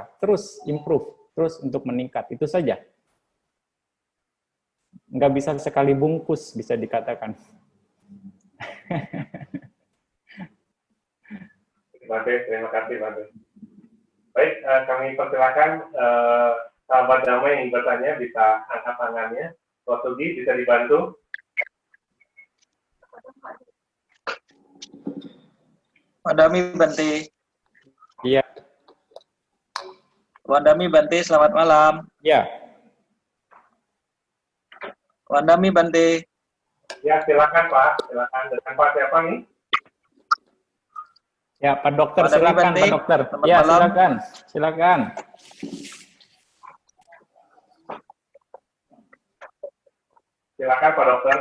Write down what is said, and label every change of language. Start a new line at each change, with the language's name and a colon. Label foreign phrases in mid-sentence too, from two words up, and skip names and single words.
Indonesian: Terus improve, terus untuk meningkat, itu saja. Nggak bisa sekali bungkus, bisa dikatakan. Bante, terima kasih Bante. Baik, kami persilakan sahabat damai yang ingin bertanya bisa angkat tangannya. Pak Sugi, bisa dibantu?
Pali: Wandami Bante.
Indonesian: Iya.
Pali: Wandami Bante,
Indonesian: selamat malam. Ya.
Pali: Wandami Bante.
Indonesian: Ya, silakan Pak. Silakan. Dengan Pak siapa nih? Ya, Pak Dokter,
Pali: Wandami
Indonesian: silakan Bante. Pak Dokter. Selamat Ya, malam. silakan. Silakan. Silakan Pak Dokter.